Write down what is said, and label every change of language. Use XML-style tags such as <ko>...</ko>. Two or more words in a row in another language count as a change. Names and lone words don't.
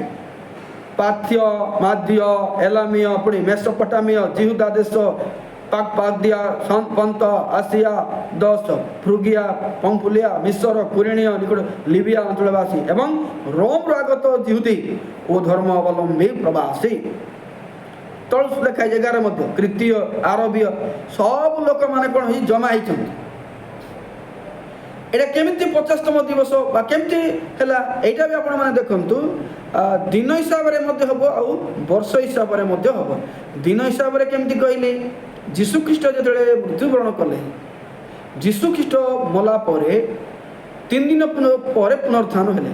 <or>ପାର୍ଥ୍ୟ, ମାଧ୍ୟ, ଏଲାମୀୟ, ପୁଣି ମେସୋପଟାମିୟ, ଜିହୁଦା ଦେଶ, ପାକ୍ଦିଆ, ପନ୍ତ, ଆସିଆ, ଦଶ, ଫ୍ରୁଗିଆ, ପମ୍ଫୁଲିଆ, ମିଶର, କୁରେଣୀୟ, ନିକଟ ଲିବିଆ ଅଞ୍ଚଳବାସୀ ଏବଂ ରୋମରୁ ଆଗତ ଜିହୁଦୀ ଓ ଧର୍ମ ଅବଲମ୍ବୀ ପ୍ରବାସୀ। ତଳୁ ଲେଖା 11 ମଧ୍ୟ କ୍ରିତୀୟ, ଆରବୀୟ ସବୁ ଲୋକମାନେ କ'ଣ ହେଇ ଜମା ହେଇଛନ୍ତି। ଏଟା କେମିତି 50ତମ ଦିବସ ବା କେମିତି ହେଲା ଏଇଟା ବି ଆପଣାରା ଦେଖନ୍ତୁ। ଦିନ ହିସାବେ ମଧ୍ୟେ ହବ ଆଉ ବର୍ଷ ହିସାବେ ମଧ୍ୟେ ହବ। ଦିନ ହିସାବେ କେମିତି କହିଲେ ଯୀଶୁଖ୍ରୀଷ୍ଟ ଯେତେବେ ମୃତ୍ୟୁବରଣ କଲେ, ଯୀଶୁଖ୍ରୀଷ୍ଟ ମଲା ପରେ 3 ଦିନ ପରେ ପୁନରୁତ୍ଥାନ ହେଲେ।</or>